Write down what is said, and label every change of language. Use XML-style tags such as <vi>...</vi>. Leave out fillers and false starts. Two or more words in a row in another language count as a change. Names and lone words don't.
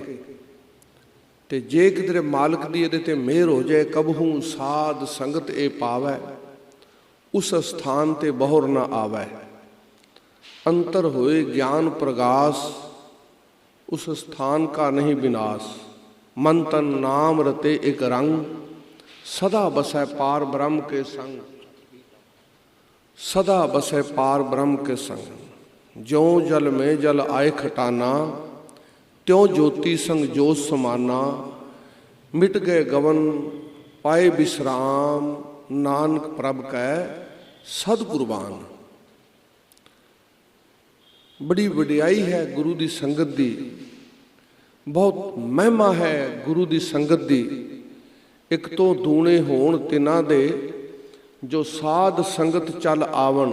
<pa>ਤੇ ਜੇ ਕਿਧਰੇ ਮਾਲਕ ਦੀ ਇਹਦੇ ਤੇ ਮਿਹਰ ਹੋ ਜਾਏ, ਕਬਹੂ ਸਾਧ ਸੰਗਤ ਇਹ ਪਾਵੈ, ਉਸ ਸਥਾਨ ਤੇ ਬਹੁਰ ਨਾ ਆਵੈ। ਅੰਤਰ ਹੋਏ ਗਿਆਨ ਪ੍ਰਗਾਸ, ਉਸ ਸਥਾਨ ਕਾ ਨਹੀਂ ਵਿਨਾਸ਼। ਮਨ ਤਨ ਨਾਮ ਰਤੇ ਇੱਕ ਰੰਗ, ਸਦਾ ਬਸੈ ਪਾਰ ਬ੍ਰਹਮ ਕੇ ਸੰਗ। ਸਦਾ ਬਸੇ ਪਾਰ ਬ੍ਰਹਮ ਕੇ ਸੰਗ, ਜਿਉਂ ਜਲ ਮੇਂ ਜਲ ਆਏ ਖਟਾਨਾ, ਤਿਉਂ ਜੋਤੀ ਸੰਗ ਜੋਤ ਸਮਾਨਾ। ਮਿਟ ਗਏ ਗਵਨ ਪਾਏ ਬਿਸ੍ਰਾਮ, ਨਾਨਕ ਪ੍ਰਭ ਕੈ ਸਦਗੁਰਬਾਨ। ਬੜੀ ਵਡਿਆਈ ਹੈ ਗੁਰੂ ਦੀ ਸੰਗਤ ਦੀ, ਬਹੁਤ ਮਹਿਮਾ ਹੈ ਗੁਰੂ ਦੀ ਸੰਗਤ ਦੀ। ਏਕ ਤੋ ਦੂਣੇ ਹੋਣ ਤਿਨਾ ਦੇ, ਜੋ ਸਾਧ ਸੰਗਤ ਚਲ ਆਵਨ।</pa>